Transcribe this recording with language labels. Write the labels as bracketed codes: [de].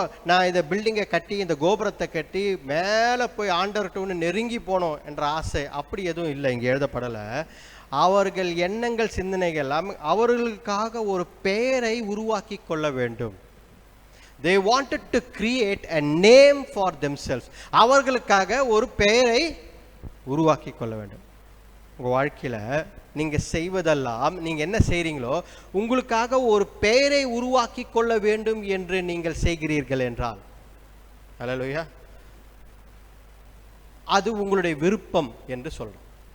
[ta] நான் இந்த பில்டிங்கை கட்டி, இந்த கோபுரத்தை கட்டி மேலே போய் ஆண்டவர்கிட்ட ஒன்று நெருங்கி போனோம் என்ற ஆசை அப்படி எதுவும் இல்லை, இங்கே எழுதப்படலை. அவர்கள் எண்ணங்கள், சிந்தனைகள் எல்லாம் அவர்களுக்காக ஒரு பெயரை உருவாக்கி கொள்ள வேண்டும். [en] They wanted to create a name for themselves. [ta] அவர்களுக்காக ஒரு பெயரை உருவாக்கி கொள்ள வேண்டும். உங்கள் வாழ்க்கையில் நீங்கள் செய்வதெல்லாம், நீங்கள் என்ன செய்கிறீங்களோ உங்களுக்காக ஒரு பெயரை உருவாக்கி கொள்ள வேண்டும் என்று நீங்கள் செய்கிறீர்கள் என்றால், ஹல்லேலூயா, அது உங்களுடைய விருப்பம் என்று சொல்றோம்.